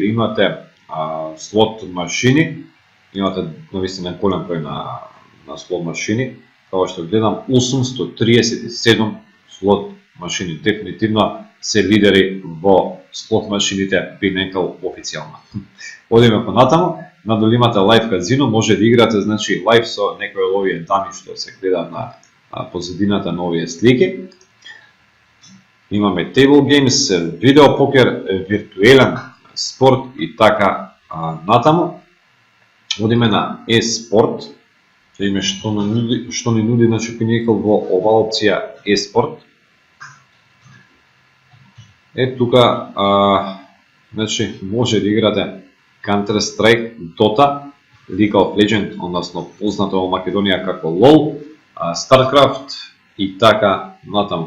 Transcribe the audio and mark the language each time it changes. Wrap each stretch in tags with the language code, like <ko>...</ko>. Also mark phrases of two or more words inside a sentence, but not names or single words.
<mk>Имате слот машини, имате навистина голем број на слот машини, како што гледам 837 слот машини, дефинитивно се лидери во слот машините Pinnacle официјално. Одиме понатаму, надолу имате лайв казино, може да играте, значи лайв со некои од овие дами што се гледаат на позадината на овие слики. Имаме</mk> <en>table games,</en> <mk>видео покер, виртуелен спорт и така натаму. Одиме на e-спорт, да видиме што ни нуди, значи Pinnacle во оваа опција e-спорт. Тука значи може да играте Counter-Strike, Dota, League of Legends, односно познато во Македонија како LOL, StarCraft и така натаму.</mk>